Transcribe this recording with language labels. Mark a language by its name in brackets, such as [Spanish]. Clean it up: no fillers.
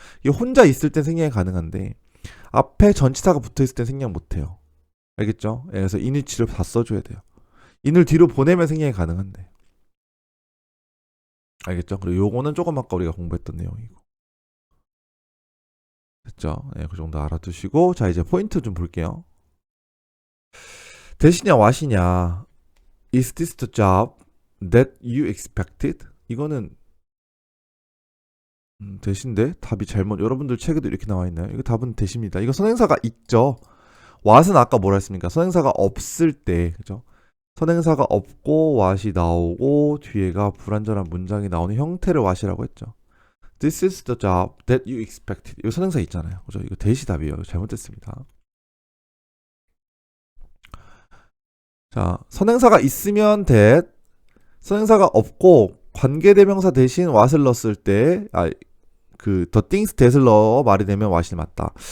[Korean] 이게 혼자 있을 땐 생략이 가능한데 앞에 전치사가 붙어있을 땐 생략 못해요. 알겠죠? 그래서 in which를 다 써줘야 돼요. in을 뒤로 보내면 생략이 가능한데. 알겠죠? 그리고 요거는 조금 아까 우리가 공부했던 내용이고. 됐죠? 네, 그 정도 알아두시고 자 이제 포인트 좀 볼게요. 대시냐 와시냐 [English] Is this the job that you expected? [Korean] 이거는 대신데 답이 잘못 여러분들 책에도 이렇게 나와 있나요? 이거 답은 대시입니다. 이거 선행사가 있죠. what은 아까 뭐라 했습니까? 선행사가 없을 때 그죠? 선행사가 없고 what이 나오고 뒤에가 불완전한 문장이 나오는 형태를 what이라고 했죠. [English] This is the job that you expected. [Korean] 이거 선행사 있잖아요. 그죠? 이거 대시 답이에요. 잘못됐습니다. 자, 선행사가 있으면 that, 선행사가 없고 관계대명사 대신 what을 넣었을 때, the things that을 넣어 말이 되면 what이 맞다.